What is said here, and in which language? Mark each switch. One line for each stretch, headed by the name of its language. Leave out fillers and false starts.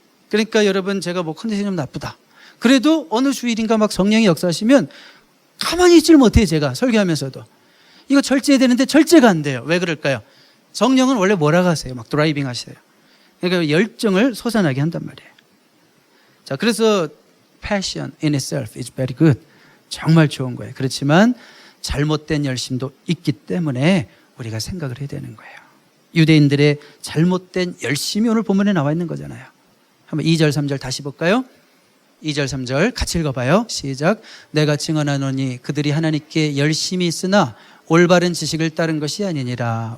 Korean: 그러니까 여러분 제가 뭐 컨디션이 좀 나쁘다. 그래도 어느 주일인가 막 성령이 역사하시면 가만히 있질 못해요. 제가 설교하면서도. 이거 절제해야 되는데 절제가 안 돼요. 왜 그럴까요? 성령은 원래 몰아가세요. 막 드라이빙 하세요. 그러니까 열정을 솟아나게 한단 말이에요. 자, 그래서
English: passion in itself is very good.
Korean: 정말 좋은 거예요. 그렇지만 잘못된 열심도 있기 때문에 우리가 생각을 해야 되는 거예요. 유대인들의 잘못된 열심이 오늘 본문에 나와 있는 거잖아요. 한번 2절 3절 다시 볼까요? 2절 3절 같이 읽어봐요. 시작. 내가 증언하노니 그들이 하나님께 열심히 있으나 올바른 지식을 따른 것이 아니니라.